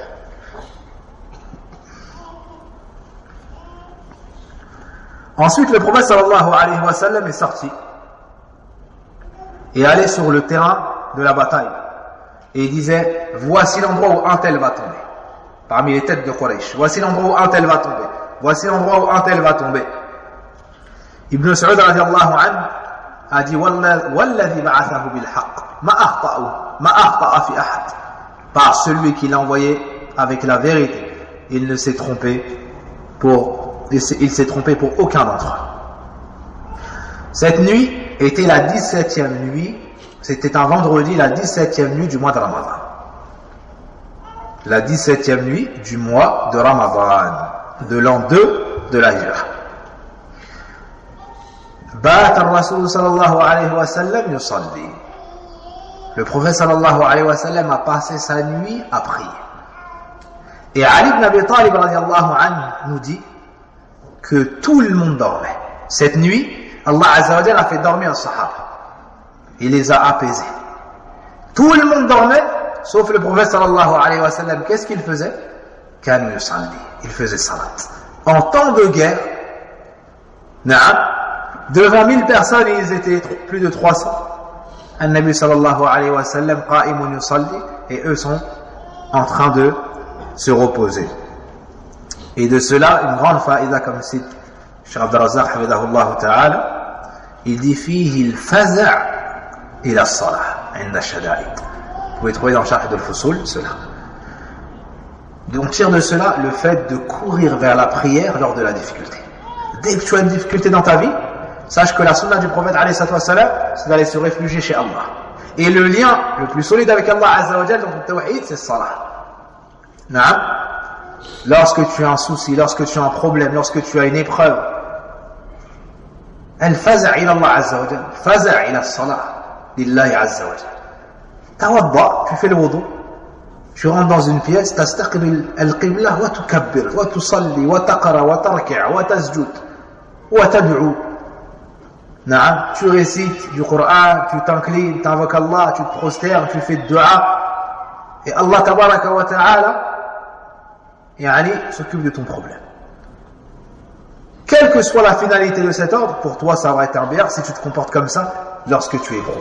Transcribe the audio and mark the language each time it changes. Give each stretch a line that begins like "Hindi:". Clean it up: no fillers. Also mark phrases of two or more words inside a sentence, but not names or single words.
French: Ensuite, le prophète
Arabic: صلى الله عليه وسلم
French: est sorti et allait sur le terrain de la bataille. Et il disait, voici l'endroit où un tel va tomber. Parmi les têtes de Quraysh. Voici l'endroit où un tel va tomber. Voici l'endroit où un tel va tomber. Ibn Saoud
Arabic: رضي الله عنه
French: a dit,
Arabic: والذي بعثه بالحق. ما أخطأ في أحد.
French: Par celui qui l'a envoyé avec la vérité. Il s'est trompé pour aucun d'entre eux. Cette nuit était la 17e nuit, c'était un vendredi, la 17e nuit du mois de Ramadan. La 17e nuit du mois de Ramadan, de l'an 2 de la Hijra.
Arabic: بات الرسول صلى الله عليه وسلم يصلي.
French: Le prophète
Arabic: صلى الله عليه وسلم
French: a passé sa nuit à prier. Et Ali ibn Abi Talib
Arabic: رضي الله عنه
French: nous dit que tout le monde dormait. Cette nuit, Allah
Arabic: عز وجل
French: a fait dormir les Sahaba. Il les a apaisés. Tout le monde dormait, sauf le prophète
Arabic: صلى الله عليه وسلم.
French: Qu'est-ce qu'il faisait?
Arabic: كانوا يصلي.
French: Il faisait salat. En temps de guerre, devant 1000 personnes, et ils étaient plus de 300.
Arabic: النبي صلى الله عليه وسلم قائم يصلي,
French: et eux sont en train de se reposer. Et de cela, une grande faïda, comme cite Cheikh Abd al-Razzaq
Arabic: حفظه الله تعالى,
French: il dit
Arabic: فيه الفزع إلى الصلاة عند الشدائد.
French: Vous pouvez trouver dans Sharh al-Fusul cela. Donc tire de cela le fait de courir vers la prière lors de la difficulté. Dès que tu as une difficulté dans ta vie, sache que la sunna du prophète
Arabic: عليه السلام,
French: c'est d'aller se réfugier chez Allah. Et le lien le plus solide avec Allah
Arabic: عز وجل
French: dans le tawhid, c'est salah. Naam. Lorsque tu as un souci, lorsque tu as un problème, lorsque tu as une épreuve,
Arabic: الفزع إلى الله عز وجل فزع إلى الصلاة لله عز وجل.
French: Tawadda, tu fais le wudu, tu rentres dans une pièce,
Arabic: تستقبل القبلة وتكبر وتصلي وتقرأ وتركع وتسجد وتدعو. Naam,
French: tu récites du Coran, tu t'inclines, tu invoques Allah, tu te prosternes, tu fais de dua, et Allah
Arabic: تبارك وتعالى
French: s'occupe de ton problème. quelle que soit la finalité de cet ordre, pour toi ça va être un bière si tu te comportes comme ça lorsque tu es éprouvé.